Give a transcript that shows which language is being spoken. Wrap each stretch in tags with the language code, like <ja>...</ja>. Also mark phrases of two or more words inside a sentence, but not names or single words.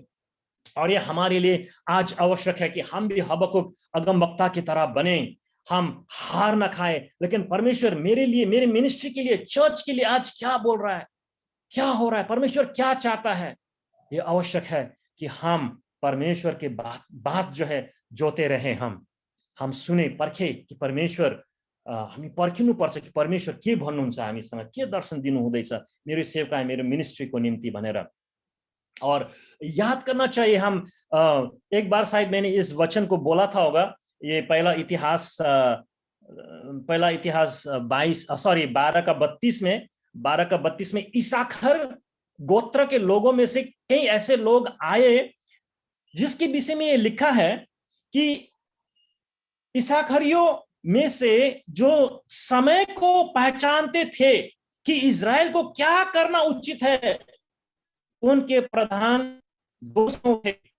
<hi>और ये हमारे लिए आज आवश्यक है कि हम भी हबक्कुक अगमवक्ता की तरह बने, हम हार ना खाए। लेकिन परमेश्वर मेरे लिए, मेरे मिनिस्ट्री के लिए, चर्च के लिए आज क्या बोल रहा है, क्या हो रहा है, परमेश्वर क्या चाहता है, ये आवश्यक है कि हम परमेश्वर के बात जो है जोते रहे, हम सुने परखे कि परमेश्वर</hi> <ne>हामी पर्खिनुपर्छ कि परमेश्वर के भन्नुहुन्छ, हामीसँग के दर्शन दिनु हुँदैछ मेरो सेवकाई मेरो मिनिस्ट्रीको निम्ति भनेर।</ne> <hi>और याद करना चाहिए हम, एक बार शायद मैंने इस वचन को बोला था होगा, ये पहला इतिहास 12 का 32 में इसाखर गोत्र के लोगों में से कई ऐसे लोग आए जिसके विषय में ये लिखा है कि इसाखरियों में से जो समय को पहचानते थे कि इजराइल को क्या करना उचित है, उनके प्रधान दोस्तों थे।</hi>